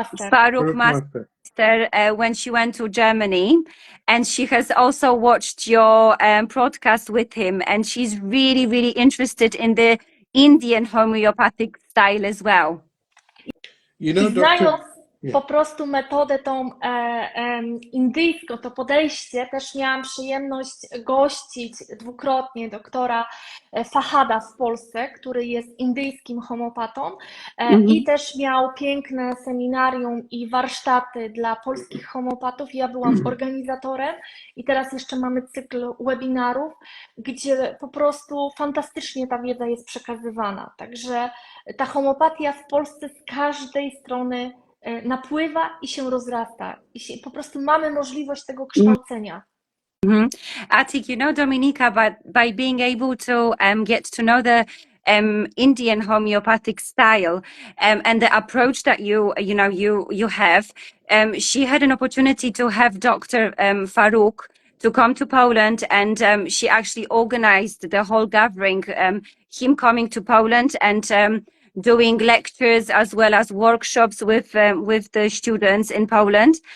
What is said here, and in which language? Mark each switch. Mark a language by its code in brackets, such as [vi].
[en] Faruk Master when she went to Germany, and she has also watched your broadcast with him, and she's really, really interested in the Indian homeopathic style as well. You know, [pl] Znając po prostu metodę tą indyjską, to podejście, też miałam przyjemność gościć dwukrotnie doktora Fahada w Polsce, który jest indyjskim homeopatą i też miał piękne seminarium i warsztaty dla polskich homeopatów. Ja byłam organizatorem i teraz jeszcze mamy cykl webinarów, gdzie po prostu fantastycznie ta wiedza jest przekazywana. Także ta homeopatia w Polsce z każdej strony napływa i się rozrasta. I po prostu mamy możliwość tego kształcenia. [en] Atik, you know, Dominika, but by being able to get to know the Indian homeopathic style and the approach that you have. She had an opportunity to have Dr. Farouk to come to Poland, and she actually organized the whole gathering, him coming to Poland and doing lectures as well as workshops with the students in Poland.